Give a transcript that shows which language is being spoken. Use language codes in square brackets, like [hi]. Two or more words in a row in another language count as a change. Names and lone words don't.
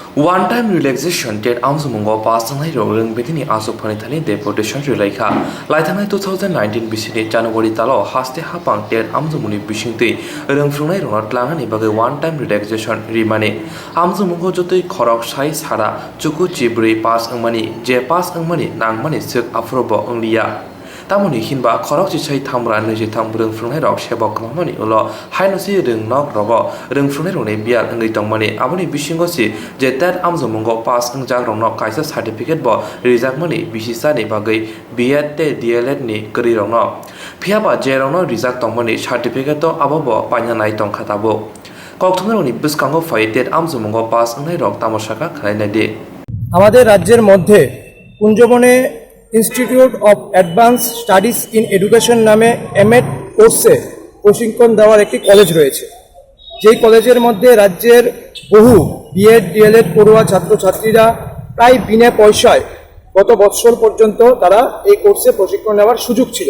[en] One-time relaxation [trp] TET Amjokmungo pass Wngnairok Rwkha Achukphangni Thani Depution Rwkha Laithanai 2019 bisini January talo haste hapang TET Amjokmungni bisingtwi Wngnairok tlangani bagai one-time relaxation rimani Amjokmungo jotoi khorok sai sara chuku chibri pass wngmani je pass wngmani nangmani suk afrobo wnglia tamoni hinba khorok chisai thamra neji thambrung Wngnairok sebok khamani ulo hainosi Wngnairok Wngnairokni bial wngwi tongmani aboni bisingo si je TET Amjokmungo pass wngjakrok no kaisa certificate bo rijakmani bisisani bagai BET DLED ni krirok no phiaba je rok no rijak tongmani certificate to abobo painanai tongkha tabo kokthongrokni bwskango phai TET Amjokmungo pass Wngnairok tamosaka khlainai de [bn] আমাদের রাজ্যের মধ্যে কুঞ্জবনে ইনস্টিটিউট অফ অ্যাডভান্স স্টাডিজ ইন এডুকেশন নামে এমএড কোর্সে প্রশিক্ষণ দেওয়ার একটি কলেজ রয়েছে, যেই কলেজের মধ্যে রাজ্যের বহু বিএড ডিএলএড পড়ুয়া ছাত্রছাত্রীরা প্রায় বিনা পয়সায় গত বছর পর্যন্ত তারা এই কোর্সে প্রশিক্ষণ নেওয়ার সুযোগ ছিল।